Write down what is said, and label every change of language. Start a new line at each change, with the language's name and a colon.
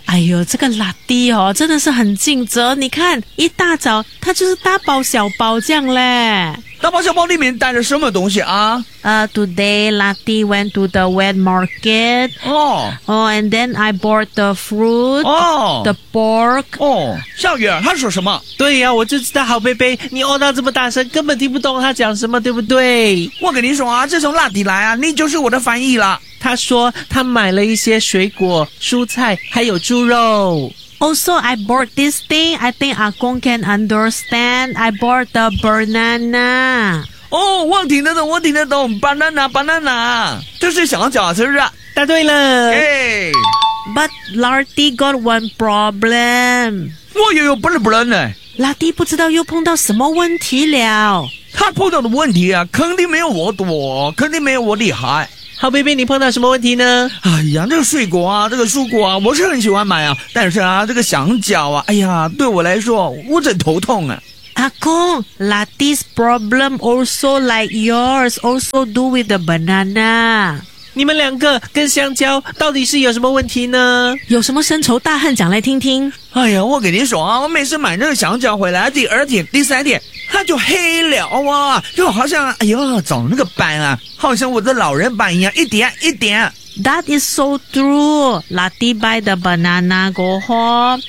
Chinese: 哎呦，这个Latis哦，真的是很尽责。你看，一大早他就是大包小包这样嘞。大包小包里面带着什么东西啊？
English: Today Latis went to the wet market. Oh. Oh, and then I bought the fruit. Oh. The pork.
Chinese: Oh. 小雨，他说什么？对呀、啊，我就知道好贝贝，你哦到这么大声，根本听不懂他讲什么，对不对？我跟你说啊，自从Latis来啊，你就是我的翻译了。他说他买了一些水果、蔬菜，还有猪肉。
English: Also, I bought this thing. I think Akong can understand. I bought the banana.
Chinese: Oh, 我听得懂，我听得懂。
English: Banana, banana.
Chinese: 这是香蕉，是不是？答对了。 Hey.
English: But Latis got one problem.
Chinese: 我也有笨笨呢。 Latis不知道又碰到什么问题了。他碰到的问题啊，肯定没有我多，肯定没有我厉害。好 baby， 你碰到什么问题呢？哎呀，这个水果啊，这个蔬果啊，我是很喜欢买啊，但是啊，这个香蕉啊，哎呀，对我来说我真头痛啊。
English: 阿公 Latis problem also like yours also do with the banana。
Chinese: 你们两个跟香蕉到底是有什么问题呢？有什么深仇大恨讲来听听。哎呀，我跟你说啊，我每次买这个香蕉回来，第二天第三天它就黑了哇，就好像哎呦长那个斑啊，好像我的老人斑一样，一点一点。
English: That is so true. Latis buy the banana, go home.